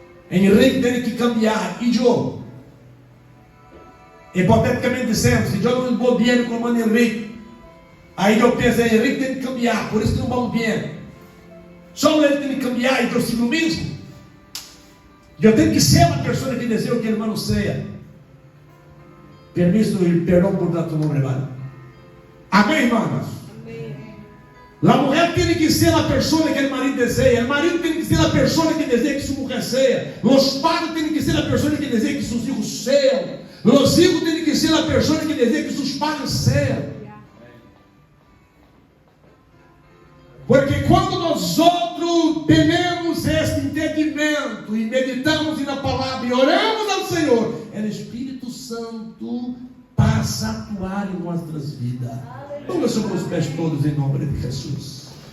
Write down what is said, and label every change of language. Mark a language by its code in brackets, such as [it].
[pt] Henrique tem que cambiar. E eu, hipoteticamente dizendo, se eu não vou bem com o Henrique, aí eu penso, Henrique tem que cambiar, por isso que não vamos bem. Só ele tem que cambiar e eu sigo o mesmo. Eu tenho que ser uma pessoa que deseja que o irmão seja. Permisso e perdão por tanto nome, irmão. Amém, irmãos? Amém. [es] La mujer tiene que ser la persona que el marido desea. El marido tiene que ser la persona que desea que su mujer sea. Los padres tienen que ser la persona que desea que sus hijos sean. Los hijos tienen que ser la persona que desea que sus padres sean. [pt] Porque quando nós outros temos este entendimento e meditamos na palavra e oramos ao Senhor, o Espírito Santo passa a atuar em nossas vidas. Vamos sobre os pés todos em nome de Jesus.